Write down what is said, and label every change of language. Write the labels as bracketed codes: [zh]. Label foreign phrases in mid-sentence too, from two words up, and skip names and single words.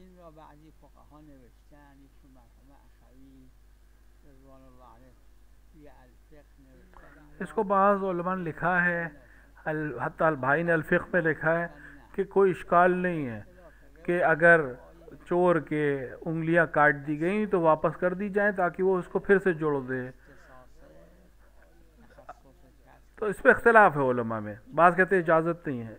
[fa] بعضی فقها نوشتن، یکی مرحوم اخوی [ar] رضوان الله علیه [fa] توی الفقه نوشتن. [ur] اس کو بعض علماء نے لکھا ہے، حتی البھائی نے الفقہ میں لکھا ہے کہ کوئی اشکال نہیں ہے کہ اگر چور کے انگلیاں کاٹ دی گئیں تو واپس کر دی جائیں تاکہ وہ اس کو پھر سے جوڑ دے. تو اس پہ اختلاف ہے علماء میں، بعض کہتے ہیں اجازت نہیں ہے.